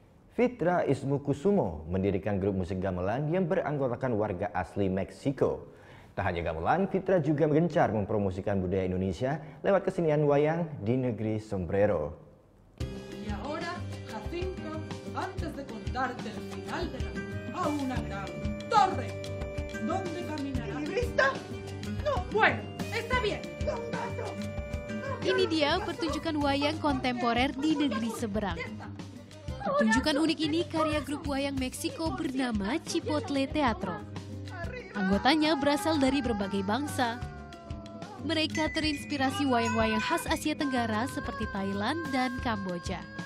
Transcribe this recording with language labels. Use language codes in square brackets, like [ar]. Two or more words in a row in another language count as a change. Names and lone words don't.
[id] Fitra Ismukusumo mendirikan grup musik gamelan yang beranggotakan warga asli Meksiko. Tak hanya gamelan, Fitra juga gencar mempromosikan budaya Indonesia lewat kesenian wayang di negeri Sombrero. [es] Y ahora, Jacinto, antes de contarte el final de la a una gran torre, ¿dónde caminarás? ¿Lista? No. Bueno, está bien. [id] Ini dia pertunjukan wayang kontemporer di negeri seberang. Pertunjukan unik ini karya grup wayang Meksiko bernama Chipotle Teatro. Anggotanya berasal dari berbagai bangsa. Mereka terinspirasi wayang-wayang khas Asia Tenggara seperti Thailand dan Kamboja.